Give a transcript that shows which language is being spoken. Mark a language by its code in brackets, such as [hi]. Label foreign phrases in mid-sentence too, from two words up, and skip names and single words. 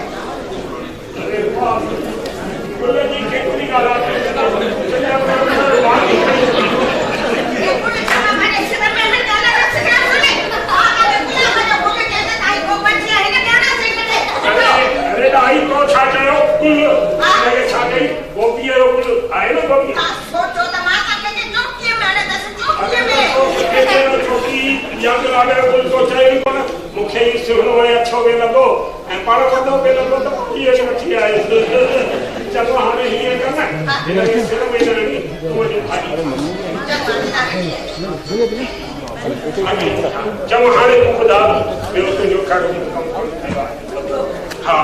[sd] अरे वाह गुल जी केतिरी ॻाल्हि आई को छा चयो गुल ये छा कई गोभी जो गुल आहे न गोभी सोचो त मां तव्हांखे चौकीअ में हाणे दस चौकीअ में चौकी याद लागे गुल तो चयो ई कोन मूंखे ई सुहिणो ऐं अछो बि लॻो ऐं पाण वॾो बि लॻो त कीअं खे वठी आयो चलो हाणे हीअं कर न सिर में न लॻी मुंहिंजी भाॼी चङो हाणे तूं ॿुधा ॿियो तुंहिंजो कहिड़ो कमु कोन कयो आहे हाँ